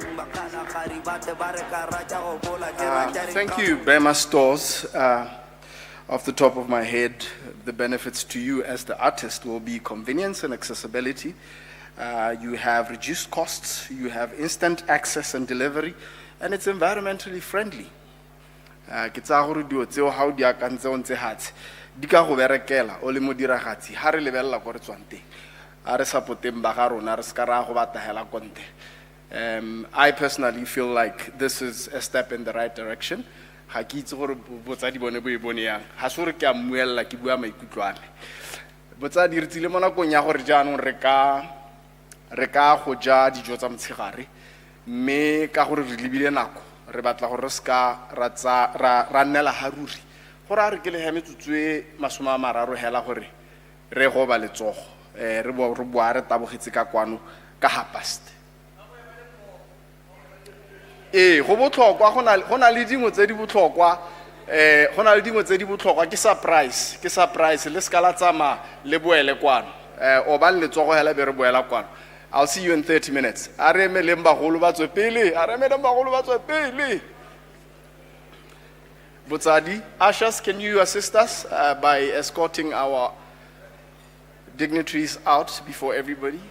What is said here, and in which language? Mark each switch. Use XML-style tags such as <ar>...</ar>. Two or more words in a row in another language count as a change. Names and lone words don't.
<en>Thank you, Bema Stores. off the top of my head, the benefits to you as the artist will be convenience and accessibility. You have reduced costs, you have instant access and delivery, and it's environmentally friendly.</en> <tn>Ke tsa gore dilo tseo ha o di akantse o ntse hatse di ka go berekela o le modiragatsi ha re lebella go re tswang teng a re sapoteng ba ga rona re ska ra go batagela konte.</tn> <en>I personally feel like this is a step in the right direction.</en> <tn>Ha ke itse gore botsadi bone bo e bone yang ha se gore ke a mmuella ke bua maikutlo a me. Botsadi re tsile mo nakong ya gore jaanong re ka go ja dijo tsa motshegare mme ka gore re lebile nako re batla gore re ska ra nnela haruri gore a re ke le hemetsutse masoma a mararo hela gore re go ba letsogo re boa re tabogetse ka kwano ka hapast go botlhokwa go na le dingwe tse di botlhokwa ke surprise le ska la tsama le boele kwano o ba letsogo hela be re boela kwano.</tn> <en>I'll see you in 30 minutes. Botsadi, ushers, can you assist us by escorting our dignitaries out before everybody?</en>